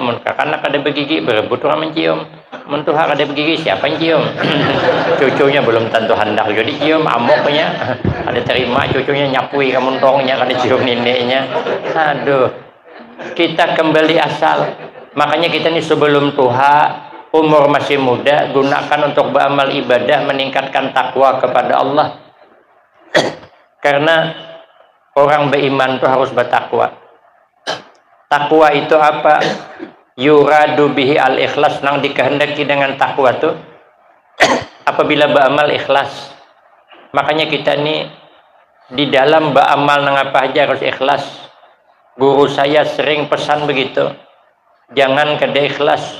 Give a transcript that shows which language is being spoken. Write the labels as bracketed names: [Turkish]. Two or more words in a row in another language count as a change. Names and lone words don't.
[Banjar] Mun karena kada begigi berebut orang mencium, mun tuh hak kada begigi siapa yang cium? Cucunya belum tentu hendak jadi cium, amoknya ada terima, cucunya nyapui kamuntongnya kada cium neneknya. Aduh, kita kembali asal. Makanya kita nih sebelum tuha, [Indonesian] umur masih muda, gunakan untuk beramal ibadah, meningkatkan takwa kepada Allah. Karena orang beriman itu harus bertakwa. Takwa itu apa? [Arabic] Yuradu bihi al-ikhlas, [Banjar] nang dikehendaki dengan takwa tuh apabila beramal ikhlas. Makanya kita nih di dalam beramal nang apa aja harus ikhlas. [Indonesian] Guru saya sering pesan begitu. [Banjar] Jangan kada ikhlas.